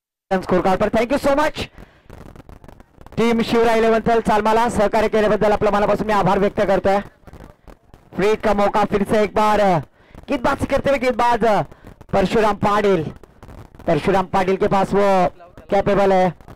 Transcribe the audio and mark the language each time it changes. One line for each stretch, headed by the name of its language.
English: Score card पर thank you so much.
Marathi: Team Shivray 11 चालमाला सहकार्य केल्याबद्दल आपल्या मनापासून मी आभार व्यक्त करतोय.
Hindi: फ्री का मौका फिर से एक बार गेंदबाजी करते हुए गेंदबाज परशुराम पाटिल. परशुराम पाटिल के पास वो कैपेबल है.